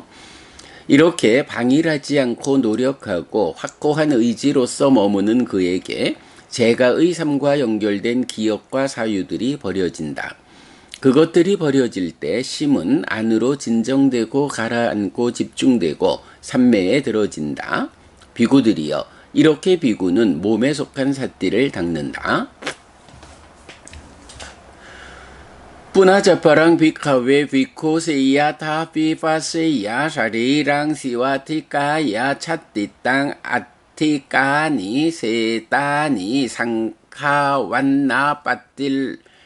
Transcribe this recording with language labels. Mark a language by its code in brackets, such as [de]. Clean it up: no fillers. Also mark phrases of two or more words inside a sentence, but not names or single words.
[ko] 이렇게 방일하지 않고 노력하고 확고한 의지로서 머무는 그에게 재가의 삶과 연결된 기억과 사유들이 버려진다. 그것들이 버려질 때 심은 안으로 진정되고 가라앉고 집중되고 삼매에 들어진다. 비구들이여, 이렇게 비구는 몸에 속한 삿띠를 닦는다. [pi] Punajaparang bhikkhave bhikkhu seya thapi paseya sarirang siwatikaya chattitang atthikani setani sangkhavanna pattil